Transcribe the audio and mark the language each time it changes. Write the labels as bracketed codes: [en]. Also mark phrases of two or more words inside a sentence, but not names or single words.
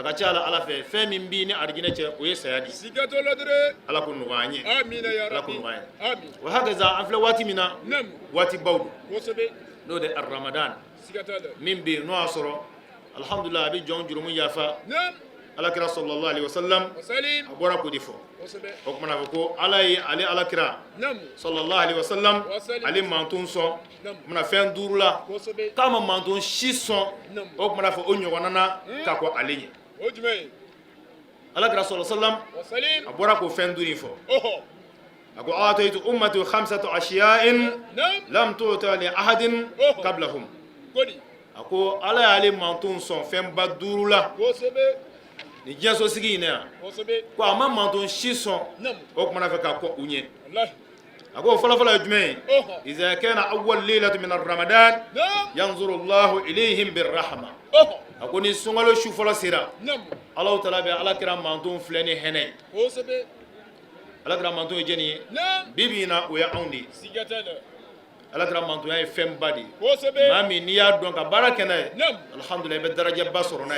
[bm] a ka ca ala fɛ fɛn min b'i ni arijinɛ cɛ o ye saya de ye Sigatola de. ala k'o nɔgɔya an ye Amina ya ala k'o Rabbi. nɔgɔya an ye Amin. o hakɛza an filɛ waati min na Namu. waati baw don Kosɛbɛ. n'o de ramadan Sigatala. min bɛ yen n'o y'a sɔrɔ alhamdulilah a bɛ jɔn jurumu yafa Naam. [ar] alakira صلى الله عليه وسلم [bm] Wasalim. a bɔra k'o de fɔ Kosɛbɛ. o kumana a fɔ ko ala ye ale alakira Namu. [ar] صلى الله عليه وسلم [bm] Wasalim. ale mantun sɔn Namu. o kumana fɛn duuru la Kosɛbɛ. k'a ma mantun si sɔn Namu. o kumana fɔ o ɲɔgɔnna na ka kɔ ale ɲɛ O jumɛn ye? [ar] alakira صلى الله عليه وسلم [bm] Wasalim. a bɔra k'o fɛn duuru in fɔ Oho. a ko [ar] أعطيت أمتي خمسة أشياء [bm] Naam. [ar] لم تعط لأحد [bm] Oho. [ar] قبلهم [bm] Godi. a ko ala y'ale mantun sɔn fɛnba duuru la Kosɛbɛ. ni diɲɛso sigi in na yan Kosɛbɛ. ko a ma mantun si sɔn Namu. o kumana fɛ ka kɔ u ɲɛ Wallahi. a ko o fɔlɔfɔlɔ ye jumɛn ye Oho. [ar] إذا كان أول ليلة من رمضان [bm] Naam. [ar] ينظر الله إليهم بالرحمة [bm] Oho. a ko ni sunkalo su fɔlɔ sera Namu. alahu taala bɛ ala kira mantun filɛ ni hinɛ Kosɛbɛ. alakira manto ye jeni ye Naam. bibi na o ya anw de ye Sigatala. alakira manto ya ye fɛnba de ye Kosebe. maa min n'i y'a dɔn ka baara kɛ n'a ye Naam. alhamdulilayi i bɛ darajaba sɔrɔ n'a ye